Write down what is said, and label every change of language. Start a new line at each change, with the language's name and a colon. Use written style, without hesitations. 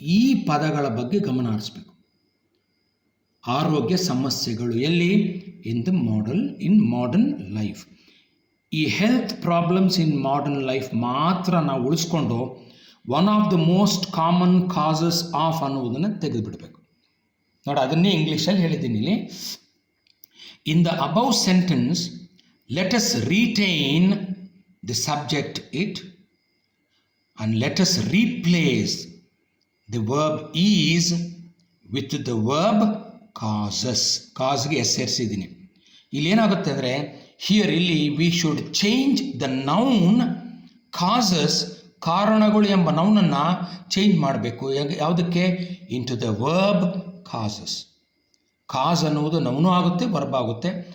Kannada: ಈ ಪದಗಳ ಬಗ್ಗೆ ಗಮನ ಹರಿಸಬೇಕು. ಆರೋಗ್ಯ ಸಮಸ್ಯೆಗಳು ಎಲ್ಲಿ,
English: In modern life. ಈ health problems in modern life
Kannada: ಮಾತ್ರ ನಾವು ಉಳಿಸ್ಕೊಂಡು
English: one of the most common causes of
Kannada: ಅನ್ನುವುದನ್ನು ತೆಗೆದುಬಿಡಬೇಕು. ನೋಡಿ, ಅದನ್ನೇ ಇಂಗ್ಲೀಷಲ್ಲಿ ಹೇಳಿದ್ದೀನಿ ಇಲ್ಲಿ.
English: In the above sentence let us retain the subject it and let us replace the verb is with the verb causes.
Kannada: ಕಾಸ್ಗೆ S ಸೇರಿಸಿದ್ದೀನಿ. ಇಲ್ಲಿ ಏನಾಗುತ್ತೆ ಅಂದರೆ, ಇಲ್ಲಿ
English: we should change the noun causes,
Kannada: ಕಾರಣಗಳು ಎಂಬ ನೌನನ್ನು ಚೇಂಜ್ ಮಾಡಬೇಕು. ಯಾವುದಕ್ಕೆ,
English: Into the verb causes.
Kannada: ಕಾಸ್ ಅನ್ನುವುದು noun ಆಗುತ್ತೆ, ವರ್ಬ್ ಆಗುತ್ತೆ.